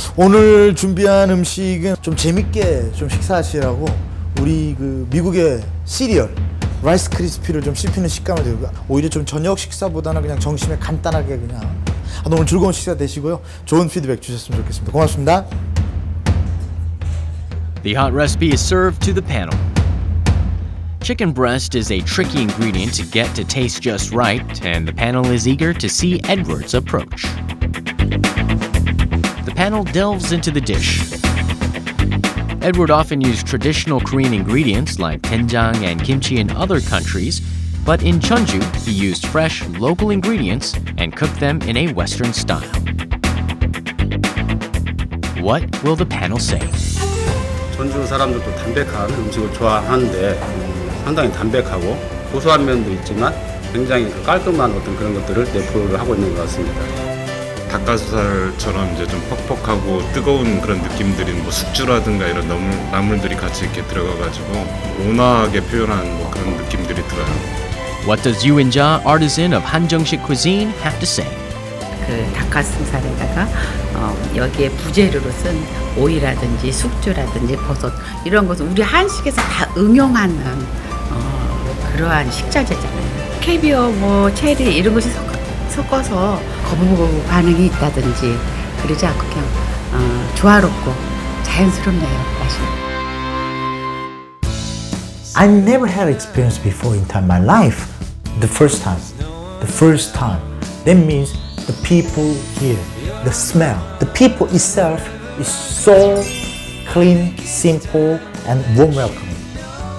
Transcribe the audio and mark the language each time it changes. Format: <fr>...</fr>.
<ko>오늘 준비한 음식은 좀 재밌게 좀 식사하시라고 우리 그 미국의 시리얼 라이스 크리스피를 좀 씹히는 식감을 들고 오히려 좀 저녁 식사보다는 그냥 점심에 간단하게 그냥 오늘 즐거운 식사 되시고요. 좋은 피드백 주셨으면 좋겠습니다. 고맙습니다.</ko> <en>The hot recipe is served to the panel. Chicken breast is a tricky ingredient to get to taste just right, and the panel is eager to see Edward's approach. The panel delves into the dish. Edward often used traditional Korean ingredients like dwenjang and kimchi in other countries, but in Jeonju, he used fresh, local ingredients and cooked them in a Western style. What will the panel say?</en> <ko>전주 사람들도 담백한 음식을 좋아하는데 상당히 담백하고 고소한 면도 있지만 굉장히 깔끔한 어떤 그런 것들을 내포를 하고 있는 것 같습니다. 닭가슴살처럼 이제 좀 퍽퍽하고 뜨거운 그런 느낌들이 뭐 숙주라든가 이런 나물들이 같이 이렇게 들어가가지고 온화하게 표현한 뭐 그런 느낌들이 들어요.</ko> <en>What does Yoo In-ja, artisan of 한정식 cuisine, have to say?</en> <ko>그 닭가슴살에다가 여기에 부재료로 쓴 오이라든지 숙주라든지 버섯 이런 것은 우리 한식에서 다 응용하는 그러한 식자재잖아요. 캐비어, 뭐 체리 이런 것이 섞어서 거부거부 반응이 있다든지 그러지 않고 그냥 조화롭고 자연스럽네요. 맛이.</ko> <en>I never had experience before in my life. The first time. That means the people here, the smell, the people itself is so clean, simple, and warm welcoming.</en>